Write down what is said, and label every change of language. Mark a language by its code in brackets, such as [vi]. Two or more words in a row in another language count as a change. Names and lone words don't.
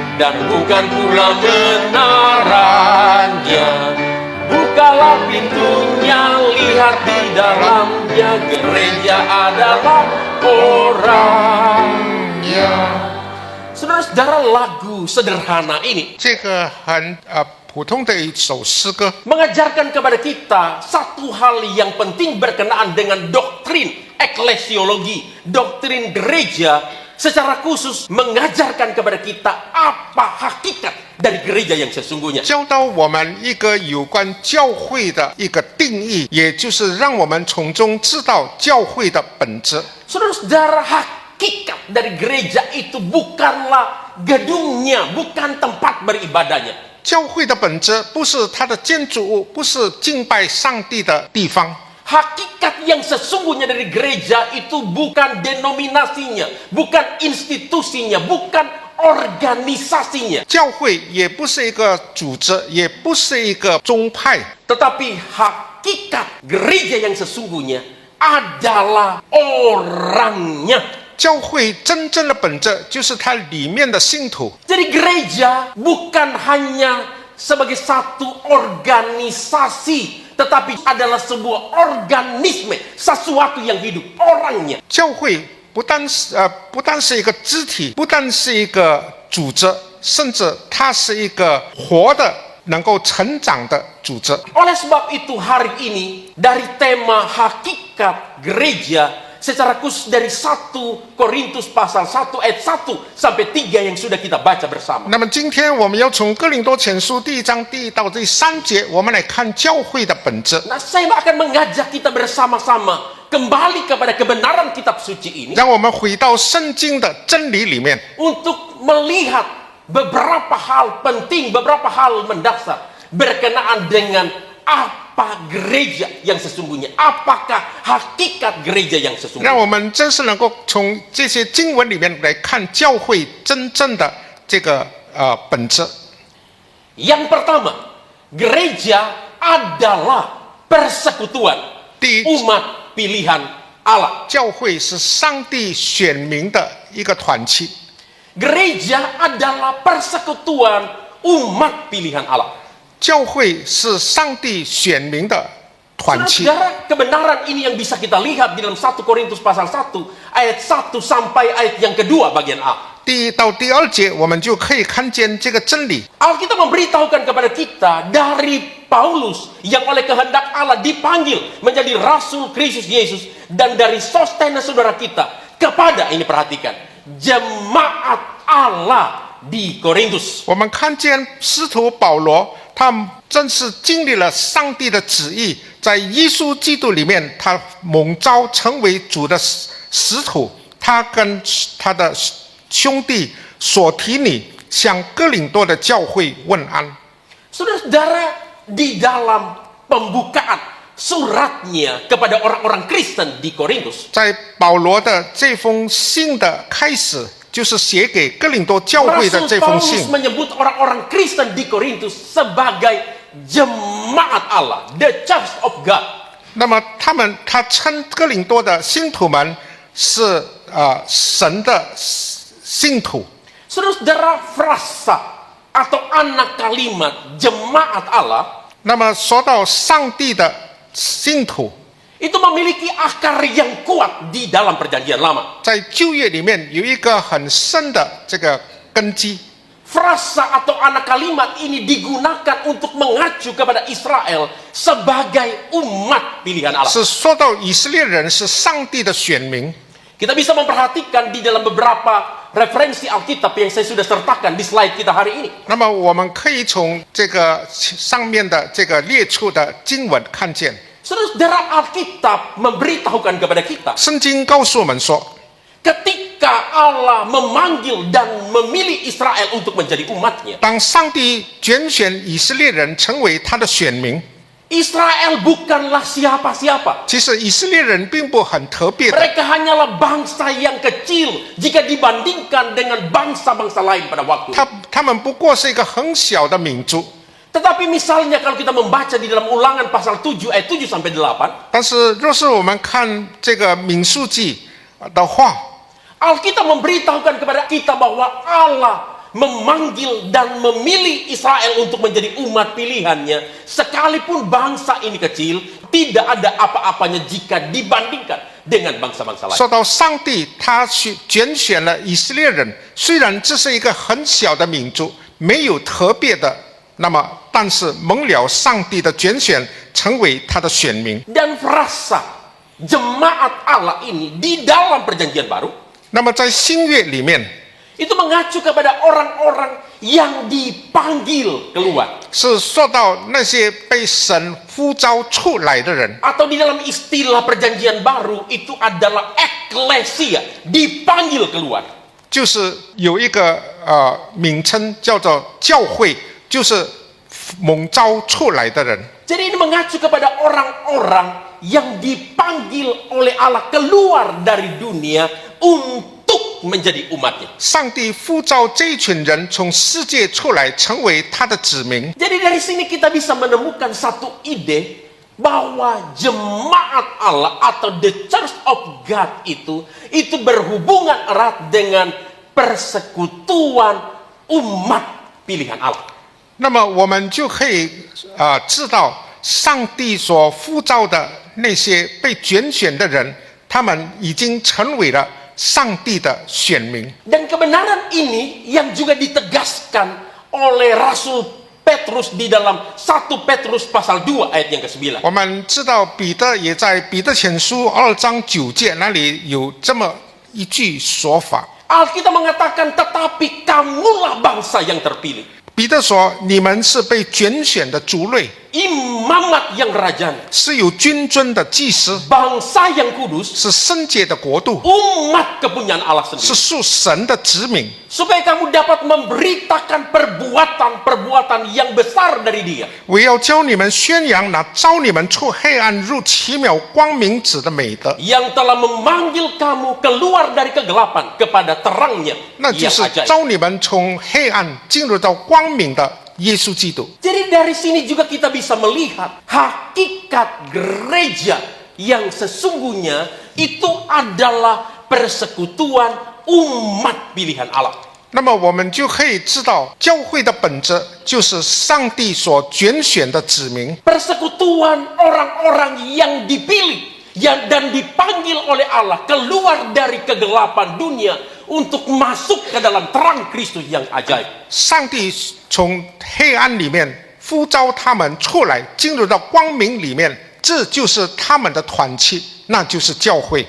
[id] dan bukan pula menaranya. Bukalah pintunya, lihat di dalamnya, gereja adalah orangnya. Saudara-saudara, lagu sederhana ini [zh] 这个很普通的一首诗歌， [id] mengajarkan kepada kita satu hal yang penting berkenaan dengan doktrin eklesiologi, doktrin gereja, secara khusus mengajarkan kepada kita apa hakikat dari gereja yang sesungguhnya. [zh] 教导我们一个有关教会的一个定义，也就是让我们从中知道教会的本质。 [id] Saudara-saudara, hakikat dari gereja itu bukanlah gedungnya, bukan tempat beribadahnya. [zh] 教会的本质不是它的建筑物，不是敬拜上帝的地方。 [id] Hakikat yang sesungguhnya dari gereja itu bukan denominasinya, bukan institusinya, bukan organisasinya. [zh] 教会也不是一个组织，也不是一个宗派， [id] Tetapi hakikat gereja yang sesungguhnya adalah orangnya. [zh] 教会真正的本质就是它里面的信徒。 [id] Jadi gereja bukan hanya sebagai satu organisasi, tetapi adalah sebuah organisme, sesuatu yang hidup, orangnya. [zh] 教会不单是一个肢体，不单是一个组织，甚至它是一个活的、能够成长的组织。 [id] Oleh sebab itu hari ini dari tema hakikat gereja secara khusus dari 1 Korintus pasal 1 ayat 1 sampai 3 yang sudah kita baca bersama. [zh] 那么今天我们要从哥林多前书第1章第1到第3节，我们来看教会的本质。 [id] Nah, saya akan mengajak kita bersama-sama kembali kepada kebenaran kitab suci ini [zh] 让我们回到圣经的真理里面， [id] untuk melihat beberapa hal penting, beberapa hal mendasar berkenaan dengan apa gereja yang sesungguhnya, apakah hakikat gereja yang [zh] 让 [id] sesungguhnya. [zh] 我们真是能够从这些经文里面来看教会真正的这个本质。 [id] Yang pertama, gereja adalah persekutuan [zh] 第一， [id] umat pilihan Allah. [zh] 教会是上帝选民的一个团契， [id] Gereja adalah persekutuan umat pilihan Allah. [zh] 教会是上帝选民的团契。 [id] Saudara, kebenaran ini yang bisa kita lihat di dalam 1 Korintus pasal 1 ayat 1 sampai ayat yang kedua bagian A. [zh] 第1到第2节，我们就可以看见这个真理。 [id] Alkitab memberitahukan kepada kita dari Paulus yang oleh kehendak Allah dipanggil menjadi Rasul Kristus Yesus, dan dari Sostenes saudara kita kepada, ini perhatikan, jemaat Allah di Korintus. [zh] 我们看见使徒保罗，他正是经历了上帝的旨意，在耶稣基督里面，他蒙召成为主的使徒。他跟他的兄弟所提尼向哥林多的教会问安。 [id] Saudara-saudara, di dalam pembukaan suratnya kepada orang-orang Kristen di Korintus, [zh] 在保罗的这封信的开始，就是写给哥林多教会的 [id] Rasul [zh] 这封 [id] Paulus [zh] 信。 [id] menyebut orang-orang Kristen di Korintus sebagai jemaat Allah, [en] the church of God. [zh] 那么他称哥林多的信徒们是神的信徒。 [id] Saudara-saudara, frasa atau anak kalimat jemaat Allah [zh] 那么说到上帝的信徒， [id] itu memiliki akar yang kuat di dalam perjanjian lama. [zh] 在旧约里面有一个很深的这个根基。 [id] Frasa atau anak kalimat ini digunakan untuk mengacu kepada Israel sebagai umat pilihan Allah. [zh] 是说到以色列人是上帝的选民。 [id] Kita bisa memperhatikan di dalam beberapa referensi Alkitab yang saya sudah sertakan di slide kita hari ini. [zh] 那么我们可以从这个上面的这个列出的经文看见， [id] Saudara, Alkitab memberitahukan kepada kita [zh] 圣经告诉我们说， [id] ketika Allah memanggil dan memilih Israel untuk menjadi umatnya, [zh] 当上帝拣选以色列人成为他的选民， [id] Israel bukanlah siapa-siapa. [zh] 其实以色列人并不很特别的， [id] Mereka hanyalah bangsa yang kecil jika dibandingkan dengan bangsa-bangsa lain pada waktu. [zh] 他们不过是一个很小的民族。 [id] Tetapi misalnya kalau kita membaca di dalam Ulangan pasal 7 ayat 7 sampai 8, [zh] 但是若是我们看这个民数记的话， [id] Alkitab memberitahukan kepada kita bahwa Allah memanggil dan memilih Israel untuk menjadi umat pilihannya, sekalipun bangsa ini kecil, tidak ada apa-apanya jika dibandingkan dengan bangsa-bangsa lain. [zh] 说到上帝他拣选了以色列人，虽然这是一个很小的民族，没有特别的，那么但是蒙了上帝的拣选，成为他的选民。 [id] Dan frasa jemaat Allah ini di dalam perjanjian baru [zh] 那么在新约里面， [id] itu mengacu kepada orang-orang yang dipanggil keluar. [zh] 是说到那些被神呼召出来的人， [id] Atau di dalam istilah perjanjian baru itu adalah eklesia, dipanggil keluar. [zh] 就是有一个名称叫做教会，就是蒙召出来的人。 [id] Jadi ini mengacu kepada orang-orang yang dipanggil oleh Allah keluar dari dunia untuk menjadi umatnya. [zh] 上帝呼召这一群人从世界出来，成为他的子民。 [id] Jadi dari sini kita bisa menemukan satu ide bahwa jemaat Allah atau [en] the Church of God [id] itu berhubungan erat dengan persekutuan umat pilihan Allah. [zh] 那么我们就可以知道，上帝所呼召的那些被拣选的人，他们已经成为了上帝的选民。 [id] Dan kebenaran ini yang juga ditegaskan oleh Rasul Petrus di dalam 1 Petrus pasal 2 ayat yang ke-9. [zh] 我们知道彼得也在彼得前书2章9节那里有这么一句说法。 [id] Alkitab mengatakan tetapi kamulah bangsa yang terpilih. [zh] 彼得说：“你们是被拣选的族类， [id] Imamat yang rajanya, [zh] 是有君尊的祭司， [id] bangsa yang kudus, [zh] 是圣洁的国度， [id] umat kepunyaan Allah [zh] 是 [id] sendiri. [zh] 属神的子民。 [id] Supaya kamu dapat memberitakan perbuatan-perbuatan yang besar dari Dia. [zh] 我要教你们宣扬那召你们出黑暗入奇妙光明者的美德， [id] Yang telah memanggil kamu keluar dari kegelapan kepada terangnya [zh] 那就 [id] yang [zh] 是 [id] ajaib. [zh] 召你们从黑暗进入到光明的耶稣基督。 [id] Jadi dari sini juga kita bisa melihat hakikat gereja yang sesungguhnya itu adalah persekutuan umat pilihan Allah. [zh] 那么我们就可以知道，教会的本质就是上帝所拣选的子民， [id] Persekutuan orang-orang yang dipilih dan dipanggil oleh Allah keluar dari kegelapan dunia untuk masuk ke dalam terang Kristus yang ajaib. [zh] 上帝从黑暗里面呼召他们出来，进入到光明里面，这就是他们的团契，那就是教会。